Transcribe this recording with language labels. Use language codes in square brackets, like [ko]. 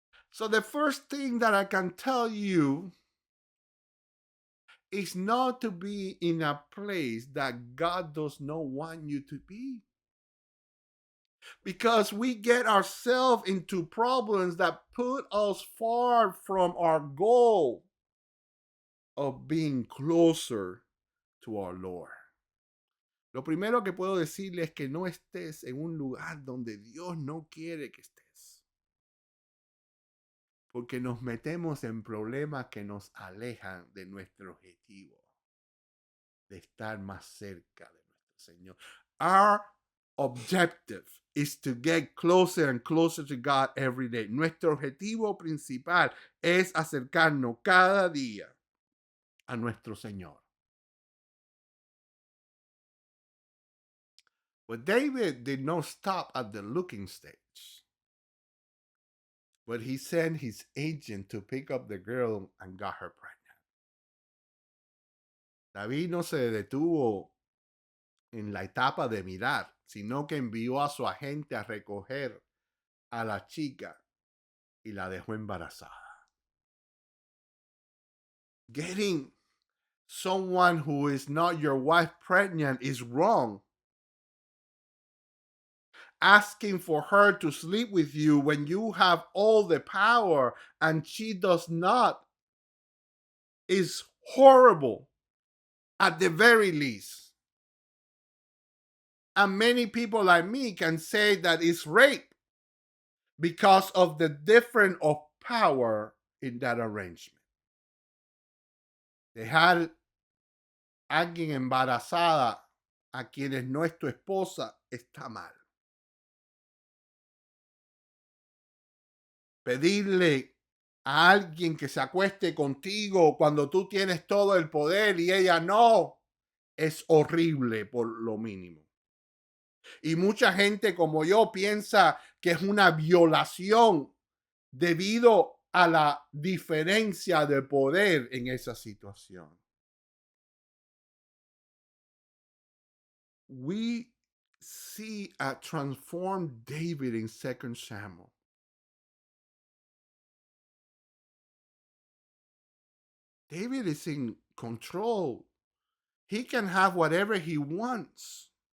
[en] So the first thing that I can tell you is not to be in a place that God does not want you to be. Because we get ourselves into problems that put us far from our goal of being closer to our Lord. [es] Lo primero que puedo decirle es que no estés en un lugar donde Dios no quiere que estés. Porque nos metemos en problemas que nos alejan de nuestro objetivo, de estar más cerca de nuestro Señor. [en] Our objective is to get closer and closer to God every day. [es] Nuestro objetivo principal es acercarnos cada día a nuestro Señor. [en] But David did not stop at the looking stage. But he sent his agent to pick up the girl and got her pregnant. [es] David no se detuvo en la etapa de mirar, sino que envió a su agente a recoger a la chica y la dejó embarazada. [en] Getting someone who is not your wife pregnant is wrong. Asking for her to sleep with you when you have all the power and she does not is horrible at the very least. And many people like me can say that it's rape because of the difference of power in that arrangement. [es] Dejar a alguien embarazada a quienes no es tu esposa está mal. Pedirle a alguien que se acueste contigo cuando tú tienes todo el poder y ella no, es horrible por lo mínimo. Y mucha gente como yo piensa que es una violación debido a la diferencia de poder en esa situación. [en] We see a transformed David in 2 Samuel. David is in control. He can have whatever he wants.